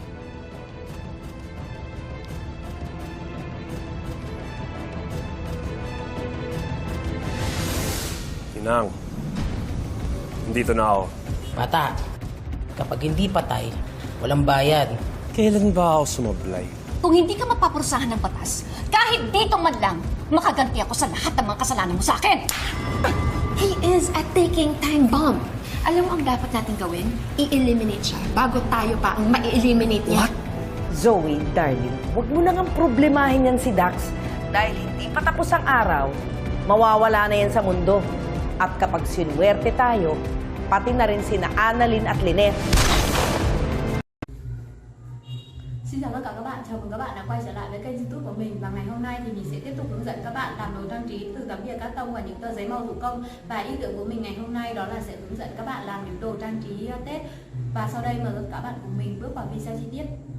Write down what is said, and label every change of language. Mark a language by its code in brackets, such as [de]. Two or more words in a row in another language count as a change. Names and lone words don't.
[tl] Inang, nandito na ako. Bata, kapag hindi patay, walang bayad. Kailan ba ako sumablay? Kung hindi ka mapapursahan ng batas, kahit dito man lang, makaganti ako sa lahat ng mga kasalanan mo sa akin. [en] He is a ticking time bomb. [tl] Alam mo ang dapat natin gawin? I-eliminate siya bago tayo pa ang ma-eliminate niya. Zoe, darling, huwag mo nang problemahin yan si Dax. Dahil hindi pa tapos ang araw, mawawala na yan sa mundo. At kapag sinuwerte tayo, pati na rin sina Annalyn at Lynette. [vi] Xin chào tất cả các bạn, chào mừng các bạn đã quay trở lại với kênh YouTube của mình. Và ngày hôm nay thì mình sẽ tiếp tục hướng dẫn các bạn làm đồ trang trí từ tấm bìa cát tông và những tờ giấy màu thủ công. Và ý tưởng của mình ngày hôm nay đó là sẽ hướng dẫn các bạn làm những đồ trang trí Tết. Và sau đây mời các bạn cùng mình bước vào video chi tiết.